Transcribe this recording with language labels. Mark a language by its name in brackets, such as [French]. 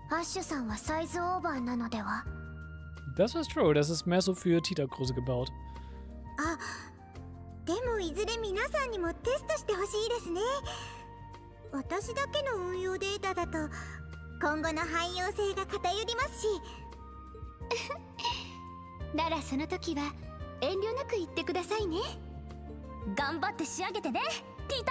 [Japanese] アッシュさんはサイズオーバーなのでは？ [German] Das ist true, das ist mehr so für Tita-Größe gebaut. [Japanese] あ、でもいずれ皆さんにもテストしてほしいですね。私だけの運用データだと今後の汎用性が偏りますし。ならその時は遠慮なく言ってくださいね。頑張って仕上げてね、ティータ。